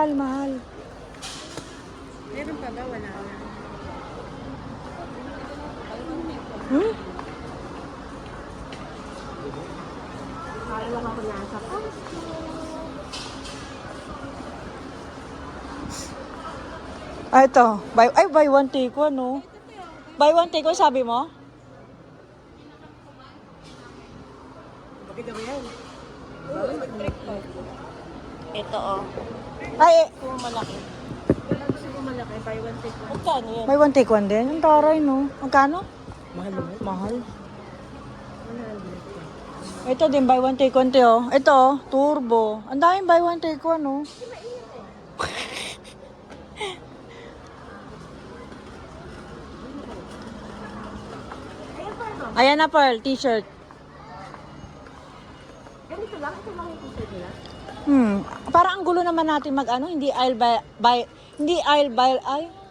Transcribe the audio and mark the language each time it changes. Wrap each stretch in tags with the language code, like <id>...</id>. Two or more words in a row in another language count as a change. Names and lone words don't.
<tl>Meron pa ba? Wala. Hmm? Para lang ako nasa ko. Ah, ito.</tl> <en>Buy one take one, no? Buy one take one,</en> <tl>sabi mo? Bakit ba yan? Ito oh. Ay, Kung malaki. Wala gusto ko malaki.</tl> <en>Buy one take one.</en> <tl>Magkano yan?</tl> <en>buy one take one</en> <tl>din. Ang taray, no? Magkano? Mahal naman. Mahal. 100. Ito din,</tl> <en>buy one take one,</en> <tl>oh. Ito, oh, turbo. Ang daming</tl> <en>buy one take one,</en> <tl>no? Ayan na, Pearl, t-shirt. Ganito lang? Ito lang yung t-shirt nila? Parang ang gulo naman natin hindi aisle by ay.</tl>